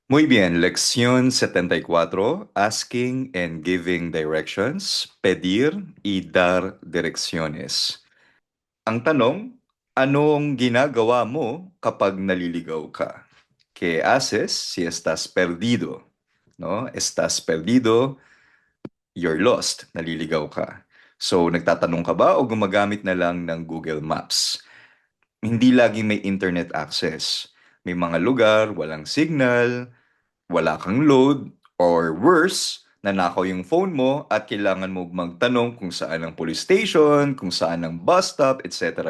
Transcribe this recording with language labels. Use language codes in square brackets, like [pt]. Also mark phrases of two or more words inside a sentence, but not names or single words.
[es] Muy bien, lección 74, [en] asking and giving directions, [es] pedir y dar direcciones. [tl] Ang tanong, anong ginagawa mo kapag naliligaw ka? [es] ¿Qué haces si estás perdido? No? Estás perdido, [en] you're lost, [tl] naliligaw ka. So, nagtatanong ka ba o gumagamit na lang ng Google Maps? Hindi laging may [en] internet access. [tl] May mga lugar, walang signal, wala kang load, [en] or worse, [tl] nanakaw yung phone mo at kailangan mo magtanong kung saan ang [en] police station, [tl] kung saan ang [en] bus stop, [tl] etc.